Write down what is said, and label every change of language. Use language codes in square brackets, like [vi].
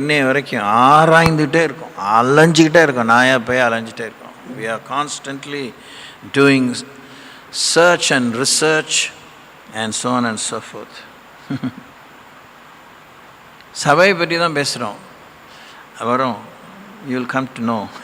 [ta] இன்னைய வரைக்கும் ஆராய்ந்துகிட்டே இருக்கும், அலைஞ்சிக்கிட்டே இருக்கும், நாயா போய் அலைஞ்சிட்டே இருக்கும். [en] we are constantly doing search and research and so on and so forth. [ta] சபையை பற்றி தான் பேசுகிறோம், வரும், [en] you will come to know.